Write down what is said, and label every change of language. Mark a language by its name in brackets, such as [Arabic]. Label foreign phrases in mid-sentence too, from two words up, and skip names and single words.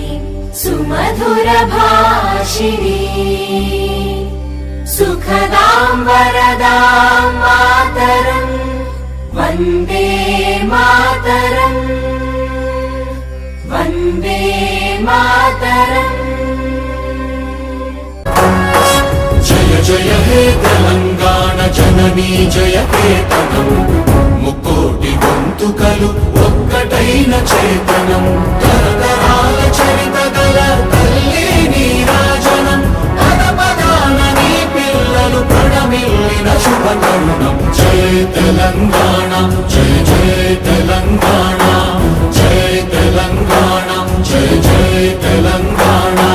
[Sanskrit] सुमधुरभाषिणी सुखदां वरदां मातरम् वन्दे मातरम् वन्दे मातरम्। [Telugu] జయ జయ హే తెలంగాణ జననీ జయ కేతనం ముక్కోటి गొంతుకలు ఒక్కటైన చేతనం తరతరాల చరిత గల తల్లి నీరాజనం పద పదాన నీ పిల్లలు ప్రణమిల్లిన శుభ తరుణం జయ తెలంగాణ జయ జయ తెలంగాణ జయ తెలంగాణ జయ జయ తెలంగాణ